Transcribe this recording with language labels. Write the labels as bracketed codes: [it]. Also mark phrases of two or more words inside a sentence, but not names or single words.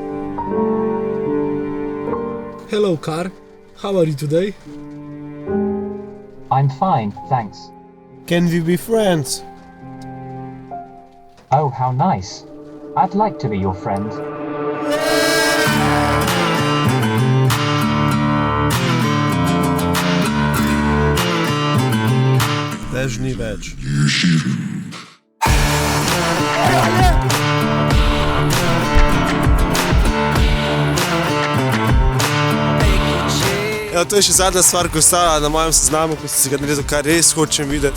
[en] Hello, car. How are you today? I'm fine, thanks. Can we be friends? Oh, how nice. I'd like to be your friend. [sl] Dež ni več. Ja, to je še zadnja stvar, ko je ostala na mojem seznamu, ko sem si ga naredil, kar res hočem videti.